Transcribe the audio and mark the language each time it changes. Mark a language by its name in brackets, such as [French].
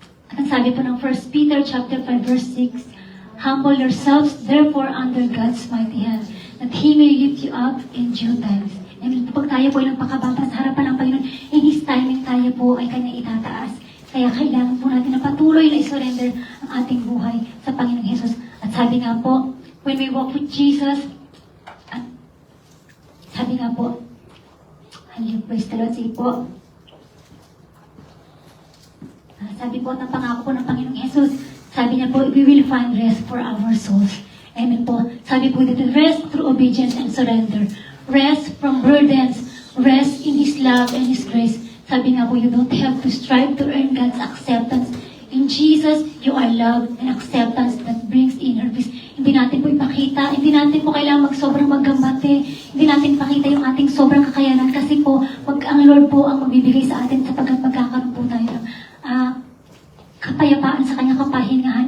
[Filipino] At ang sabi po ng [English] 1 Peter chapter 5 verse 6, humble yourselves therefore under God's mighty hand, that He may lift you up in due times. Amen. [Filipino] Pag tayo po ay nagpakabata sa harapan ng Panginoon, [English] in His timing [Filipino] tayo po ay Kanya itataas. Kaya kailangan po natin na patuloy na i-surrender ang ating buhay sa Panginoong Jesus. At sabi nga po, [English] when we walk with Jesus, [Filipino] at sabi nga po, hallelujah, [English] praise the Lord, [Filipino] sige po, sabi po ng pangako po ng Panginoong Jesus, sabi niya po, [English] we will find rest for our souls. [Filipino] Amen po. Sabi po dito, [English] rest through obedience and surrender. Rest from burdens. Rest in His love and His grace. [Filipino] Sabi nga po, [English] you don't have to strive to earn God's acceptance. In Jesus, you are loved and acceptance that brings inner peace. [Filipino] Hindi natin po ipakita, hindi natin po kailangan sobrang maggambate, hindi natin ipakita yung ating sobrang kakayanan kasi po, ang Lord po ang magbibigay sa atin sapagkat magkakaroon po tayo ng kapayapaan sa kanyang kapahingahan.